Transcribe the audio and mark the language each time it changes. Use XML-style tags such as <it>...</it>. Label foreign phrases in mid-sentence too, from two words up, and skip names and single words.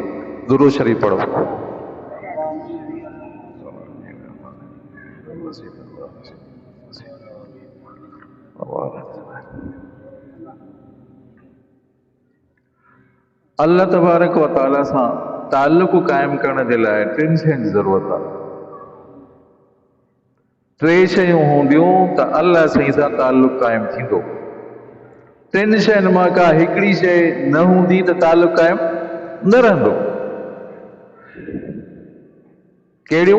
<ur>درود شریف پڑھو. اللہ تبارک و تعالیٰ سے تعلق قائم کرنے کے لیے</ur> <sd>ٹن شयुनि जी ज़रूरत आहे. टे शयूं हूंदियूं त अल्लाह साईं सां ताल्लुक़ क़ाइमु थींदो. टिनि शयुनि मां का हिकिड़ी शइ न हूंदी त ताल्लुक़ क़ाइमु न रहंदो. कहिड़ियूं?</sd>